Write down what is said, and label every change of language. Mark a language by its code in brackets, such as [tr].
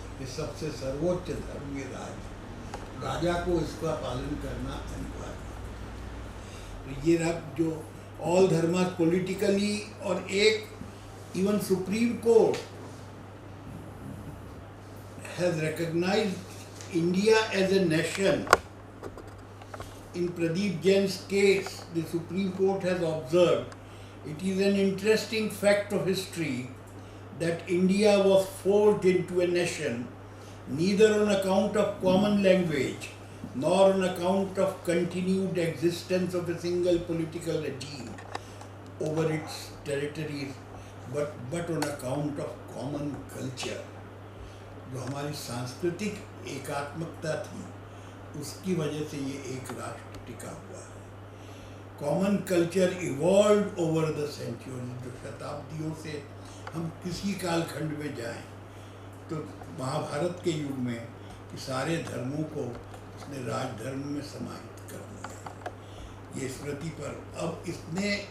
[hi] ये सबसे सर्वोच्च धर्म ये राजा को इसका पालन करना अनिवार्य है। तो ये जो [en] All dharma politically, और एक even supreme court has recognised India as a nation. In Pradeep Jain's case, the Supreme Court has observed, it is an interesting fact of history that India was forged into a nation neither on account of common language nor on account of continued existence of a single political regime over its territories, but on account of common culture. [hi] जो हमारी सांस्कृतिक एकात्मकता थी, उसकी वजह से ये एक राष्ट्र टिका हुआ है। [en] Common culture evolve over the century. [hi] जो शताब्दियों से हम किसी कालखंड में जाएं, तो महाभारत के युग में कि सारे धर्मों को उसने राजधर्म में समाहित कर दिया। ये स्मृति पर अब इसने